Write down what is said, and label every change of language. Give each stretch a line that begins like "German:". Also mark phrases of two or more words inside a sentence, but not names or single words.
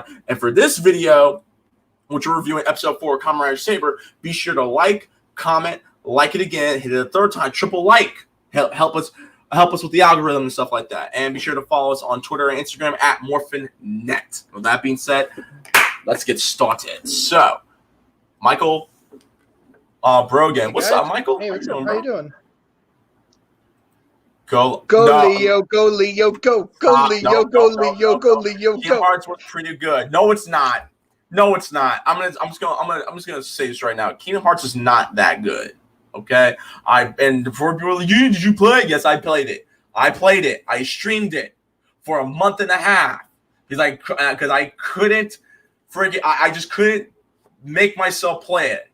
English: And for this video, which we're reviewing episode 4 of Kamen Rider Saber, be sure to like, comment, like it again, hit it a 3rd time, triple like, help us with the algorithm and stuff like that. And be sure to follow us on Twitter and Instagram at MorphinNet. With that being said, let's get started. So, Michael Brogan, what's up, Michael? Hey, what's up? How you doing? Go Leo, go Leo, go Leo, go Leo, go Leo, go. Hearts were pretty good. No, it's not. No, it's not. I'm just gonna say this right now. Kingdom Hearts is not that good. Okay. And before people are like, did you play it? Yes, I played it. I streamed it for a month and a half. Because I couldn't I just couldn't make myself play it.